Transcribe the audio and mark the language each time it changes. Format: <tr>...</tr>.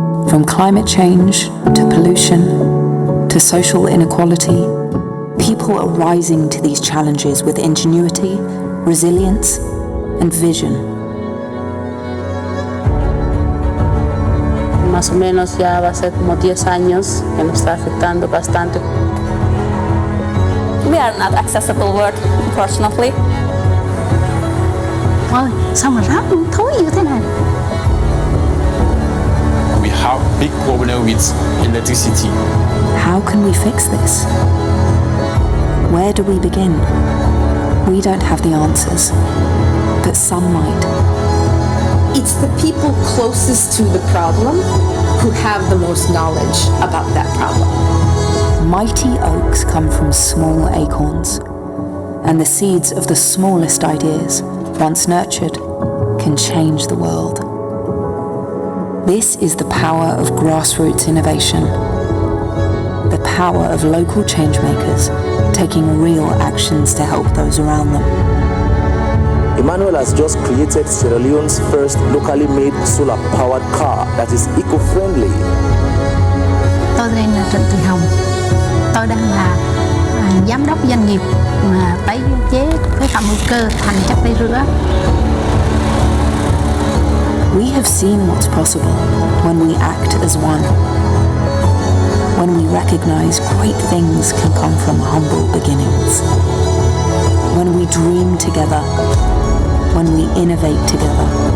<en>From climate change to pollution to social inequality, people are rising to these challenges with ingenuity, resilience, and vision.</en> <es>Más o menos ya va a ser como 10 años que nos está afectando bastante.</es> <en>We are not accessible world, unfortunately.</en> <vi>Ôi, sao mà rác thối như thế này?</vi> <en>We have big problem with electricity. How can we fix this? Where do we begin? We don't have the answers, but some might. It's the people closest to the problem who have the most knowledge about that problem. Mighty oaks come from small acorns, and the seeds of the smallest ideas, once nurtured, can change the world. This is the power of grassroots innovation, the power of local changemakers taking real actions to help those around them. Emmanuel has just created Sierra Leone's first locally made solar-powered car that is eco-friendly.</en> <vi>Tôi tên là Trịnh Thị Hồng. Tôi đang là giám đốc doanh nghiệp tái chế phế phẩm hữu cơ thành chất tẩy rửa.</vi> <en>We have seen what's possible when we act as one. When we recognize great things can come from humble beginnings. When we dream together. When we innovate together.</en>